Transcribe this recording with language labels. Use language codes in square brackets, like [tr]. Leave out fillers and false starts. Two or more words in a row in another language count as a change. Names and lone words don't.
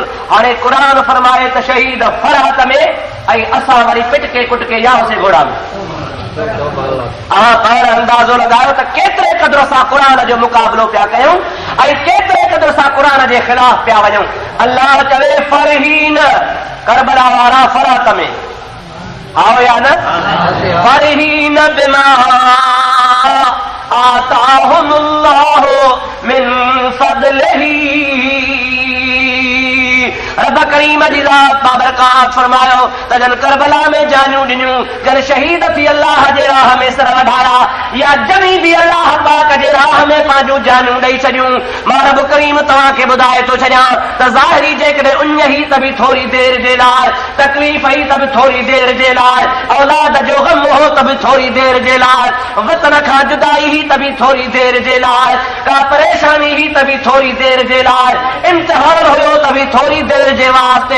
[sd] हाणे क़ुरान फरमाए त शहीद फरहत में ऐं असां वरी पिटके कुटके याह से घोड़ा में। पाण अंदाज़ो लॻायो त केतिरे क़दुर सां क़ुरान जो मुक़ाबिलो पिया कयूं ऐं केतिरे क़दुर सां क़ुरान जे ख़िलाफ़ पिया वञूं। अल्लाह चवे फरहीन, करबला वारा फरहत में आओ या न? [ar] فرحين بما آتاهم الله من فضله. [sd] रब करीम जी ज़ात बाबरकात फरमायो त जन करबला में जानियूं ॾिनियूं, जन शहीद थी अल्लाह जे राह में सर वधाया, या जमी बि अल्लाह पाक जे राह में पंहिंजूं जानियूं ॾेई छॾियूं। मां रब करीम तव्हांखे ॿुधाए थो छॾियां त ज़ाहिरी जेकॾहिं उञ ई त बि थोरी देरि जे लाइ, तकलीफ़ ई त बि थोरी देरि जे लाइ, औलाद जो ग़म हो त बि थोरी देरि जे लाइ, वतन खां जुदाई ही त बि थोरी देरि जे लाइ, का परेशानी ही त बि थोरी देरि जे लाइ, इम्तिहान हुयो त बि थोरी देरि जे वास्ते।